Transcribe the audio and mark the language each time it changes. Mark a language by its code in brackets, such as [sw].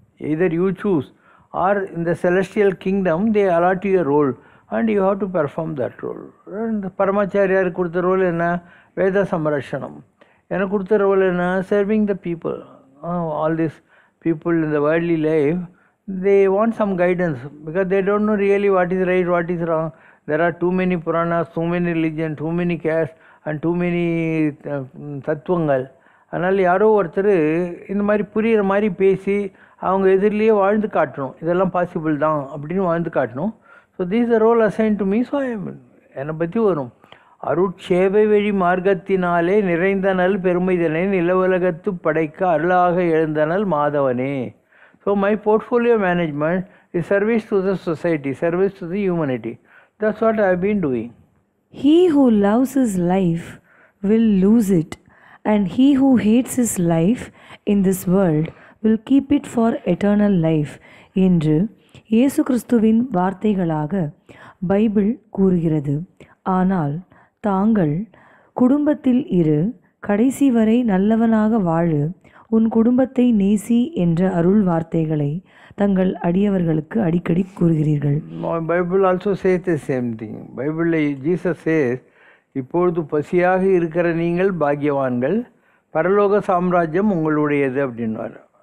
[en] Either you choose or in the celestial kingdom they allot you a role and you have to perform that role. And [ta] பரமாச்சாரியார் கொடுத்த role என்ன? வேத சம்ரட்சணம். எனக்கு கொடுத்த role என்ன? [en] serving the people. All these people in the worldly life, they want some guidance because they don't know really what is right, what is wrong. There are too many Puranas, too many religions, too many castes and too many தத்துவங்கள். [ta] அதனால் யாரோ ஒருத்தர் இந்த மாதிரி புரிகிற மாதிரி பேசி அவங்க எதிரிலேயே வாழ்ந்து காட்டணும், இதெல்லாம் பாசிபிள் தான் அப்படின்னு வாழ்ந்து காட்டணும். [en] So these a role assign to me. [ta] So என்னை பற்றி வரும் அருட்சேவை வழி மார்க்கத்தினாலே நிறைந்தனல் பெருமைதனை நிலவுலகத்து படைக்க அருளாக எழுந்தனல் மாதவனே. [en] So my portfolio management is service to the society, service to the humanity. That's what I have been doing. He who loves his life will lose it, and he who hates his life in this world will keep it for eternal life [ta] என்று இயேசு கிறிஸ்துவின் வார்த்தைகளாக Bible கூறுகிறது. ஆனால் தாங்கள் குடும்பத்தில் இரு, கடைசி வரை நல்லவனாக வாழு, உன் குடும்பத்தை நேசி என்ற அருள் வார்த்தைகளை தங்கள் அடியவர்களுக்கு அடிக்கடி கூறுகிறீர்கள். [en] Bible also says the same thing. [ta] பைபிளில் [en] Jesus says, [ta] இப்பொழுது பசியாக இருக்கிற நீங்கள் பாக்கியவான்கள், பரலோக சாம்ராஜ்யம் உங்களுடையது அப்படின்வார்.